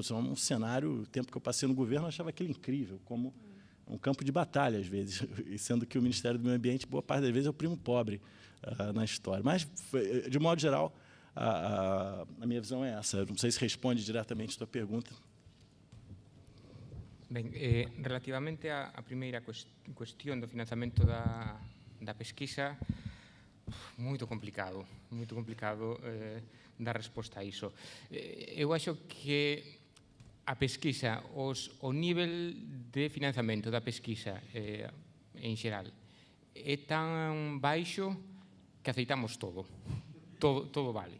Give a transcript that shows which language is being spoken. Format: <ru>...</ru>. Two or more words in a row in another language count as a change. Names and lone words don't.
<pt>É um cenário, o tempo que eu passei no governo, eu achava aquilo incrível, como um campo de batalha, às vezes, sendo que o Ministério do Meio Ambiente, boa parte das vezes, é o primo pobre na história. Mas, de modo geral, a minha visão é essa. Eu não sei se responde diretamente a tua pergunta.</pt> <gl>Ben, relativamente á primeira cuestión do financiamento da pesquisa, moito complicado dar resposta a iso. Eu acho que a pesquisa, o nivel de financiamento da pesquisa en xeral é tan baixo que aceitamos todo vale.</gl>